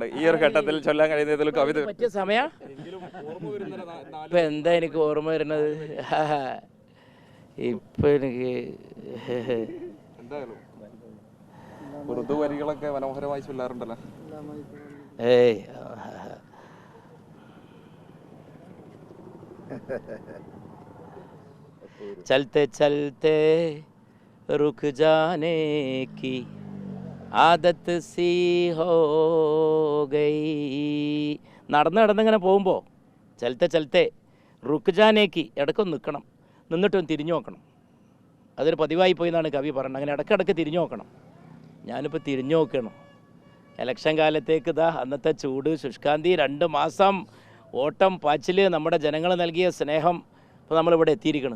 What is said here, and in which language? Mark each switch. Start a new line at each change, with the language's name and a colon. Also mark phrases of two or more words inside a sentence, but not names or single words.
Malayalam: ഈ ഒരു ഘട്ടത്തിൽ ചൊല്ലാൻ കഴിയുന്നതിൽ കവിത പറ്റിയ സമയ ഇപ്പം എന്താ എനിക്ക് ഓർമ്മ വരുന്നത്? ഇപ്പം എനിക്ക് എന്തായാലും ഉറുദു വരികളൊക്കെ മനോഹരമായി ചൊല്ലാറുണ്ടല്ലോ.
Hindi: ഏയ് चलते चलते रुक जाने की आदत सी हो गई.
Malayalam: നടന്നിങ്ങനെ പോകുമ്പോൾ
Hindi: चलते रुक जाने
Malayalam: ഇടയ്ക്കൊന്ന് നിൽക്കണം, നിന്നിട്ടൊന്ന് തിരിഞ്ഞു നോക്കണം. അതൊരു പതിവായി പോയി എന്നാണ് കവി പറയുന്നത്. അങ്ങനെ ഇടയ്ക്കിടയ്ക്ക് തിരിഞ്ഞു നോക്കണം. ഞാനിപ്പോൾ തിരിഞ്ഞു നോക്കണം. ഇലക്ഷൻ കാലത്തേക്ക് ഇതാ അന്നത്തെ ചൂട്, ശുഷ്കാന്തി, 2 മാസം ഓട്ടം പാച്ചിൽ, നമ്മുടെ ജനങ്ങൾ നൽകിയ സ്നേഹം, ഇപ്പോൾ നമ്മളിവിടെ എത്തിയിരിക്കണം.